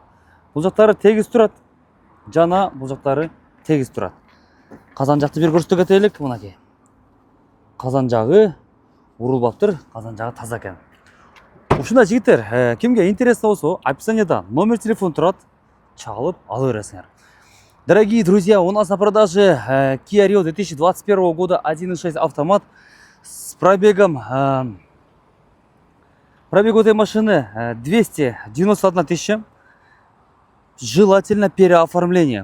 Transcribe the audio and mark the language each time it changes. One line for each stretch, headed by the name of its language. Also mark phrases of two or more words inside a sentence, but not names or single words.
Kyrgyz: Бул жактары тегиз турат. Жана бул жактары тегиз турат. Казан жакты бир көрсөтө кетелик, мынакей. Казан жагы урулбаптыр, казан жагы таза экен. Ушундай жигиттер, кимге интересно болсо, описанияда
Russian: номер телефон
Kyrgyz: турат, чалып ала бересиңер.
Russian: Дорогие друзья, у нас на продаже Kia Rio 2021 года 1.6 автомат с пробегом. Пробег этой машины 291 тысяча. Желательно переоформление.